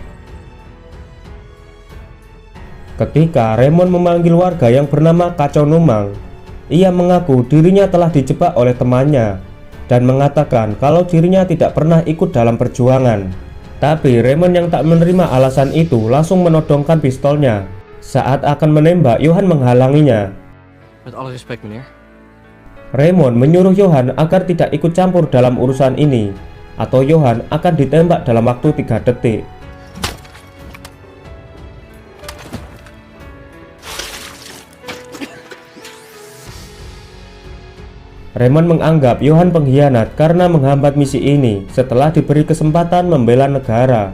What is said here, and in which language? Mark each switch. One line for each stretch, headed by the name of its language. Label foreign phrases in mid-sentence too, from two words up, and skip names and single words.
Indonesian: Ketika Raymond memanggil warga yang bernama Kacau Numang, ia mengaku dirinya telah dijebak oleh temannya dan mengatakan kalau dirinya tidak pernah ikut dalam perjuangan. Tapi Raymond yang tak menerima alasan itu langsung menodongkan pistolnya. Saat akan menembak, Johan menghalanginya.
Dutch: Met alle respect, meneer.
Indonesian: Raymond menyuruh Johan agar tidak ikut campur dalam urusan ini. atau Johan akan ditembak dalam waktu 3 detik. Raymond menganggap Johan pengkhianat karena menghambat misi ini setelah diberi kesempatan membela negara.